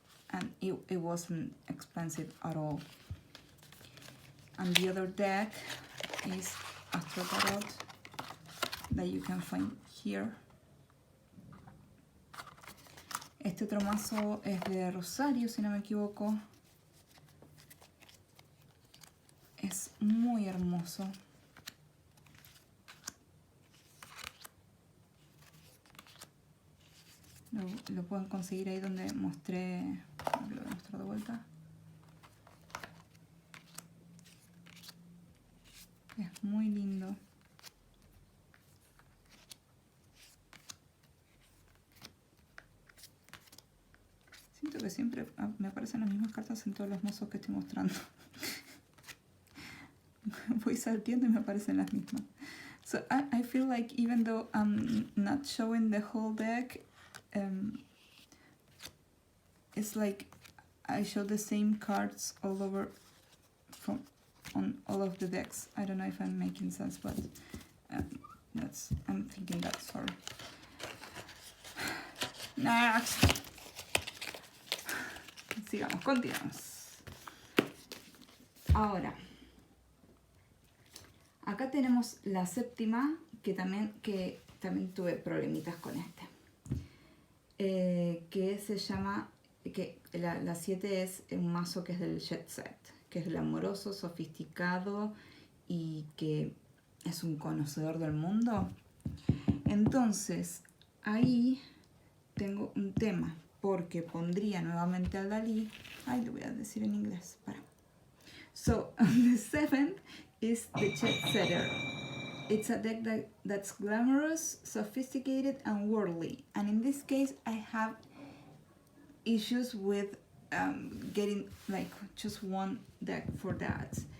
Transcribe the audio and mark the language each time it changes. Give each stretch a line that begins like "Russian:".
English: And it wasn't expensive at all. And the other deck is Astro Tarot that you can find here.
Spanish: Este otro mazo es de Rosario, si no me equivoco. Es muy hermoso. Lo pueden conseguir ahí donde mostré. Lo voy a mostrar de vuelta. Es muy lindo. Siento que siempre me aparecen las mismas cartas en todos los mazos que estoy mostrando. voy salteando y me aparecen las mismas.
English: So I feel like even though I'm not showing the whole deck, it's like I show the same cards all over on all of the decks. I don't know if I'm making sense, but I'm thinking that, sorry. Next.
Spanish: Sigamos, continuamos. Ahora, acá tenemos la séptima, que también tuve problemitas con que se llama, que la 7 es un mazo que es del jet set, que es el amoroso, sofisticado y que es un conocedor del mundo. Entonces, ahí tengo un tema, porque pondría nuevamente al Dalí. Ay, lo voy a decir en inglés, para.
English: So, the 7th is the jet setter. It's a deck that's glamorous, sophisticated, and worldly. And in this case, I have issues with getting like just one deck for that.